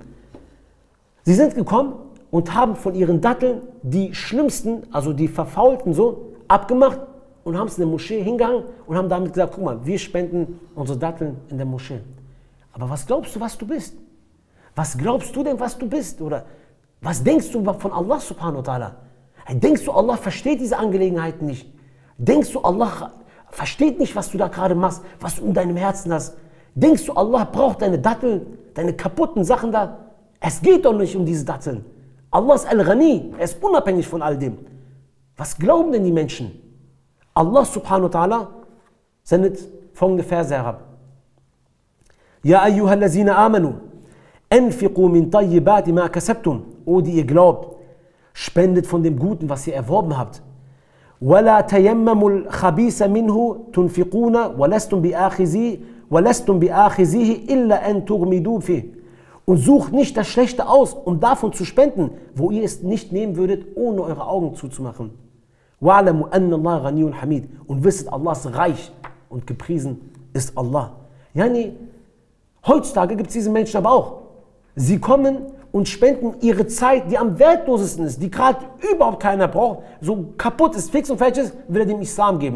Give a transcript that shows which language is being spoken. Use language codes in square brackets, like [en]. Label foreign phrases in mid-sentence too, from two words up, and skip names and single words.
[de] Sie sind gekommen und haben von ihren Datteln die schlimmsten, also die verfaulten so, abgemacht und haben es in der Moschee hingegangen und haben damit gesagt, guck mal, wir spenden unsere Datteln in der Moschee. Aber was glaubst du, was du bist? Was glaubst du denn, was du bist? Oder was denkst du von Allah [ar] سبحانه وتعالى? [de] Denkst du, Allah versteht diese Angelegenheiten nicht? Denkst du, Allah versteht nicht, was du da gerade machst, was du in deinem Herzen hast? Denkst du, Allah braucht deine Datteln, deine kaputten Sachen da? Es geht doch nicht um diese Datteln. Allah ist Al-Ghani, er ist unabhängig von all dem. Was glauben denn die Menschen? Allah [ar] سبحانه وتعالى [de] sendet folgende Verse herab. [ar] يا أيها الذين آمنوا، أنفقوا من طيبات ما كسبتم. [de] O die ihr glaubt, spendet von dem Guten, was ihr erworben habt. [ar] وَلَا تَيَمَّمُوا الْخَبِيثَ مِنْهُ تُنْفِقُونَ وَلَسْتُمْ بِآخِذِيهِ إِلَّا أَن تُغْمِدُوا فِيهِ. [de] Und sucht nicht das Schlechte aus, um davon zu spenden, wo ihr es nicht nehmen würdet, ohne eure Augen zuzumachen. [ar] وَعْلَمُوا أَنَّ اللَّهَ غَنِيٌّ حَمِيدٌ. [de] Und wisset, Allah ist reich und gepriesen ist Allah. Yani, heutzutage gibt es diese Menschen aber auch. Sie kommen und spenden ihre Zeit, die am wertlosesten ist, die gerade überhaupt keiner braucht, so kaputt ist, fix und fertig ist, will er dem Islam geben.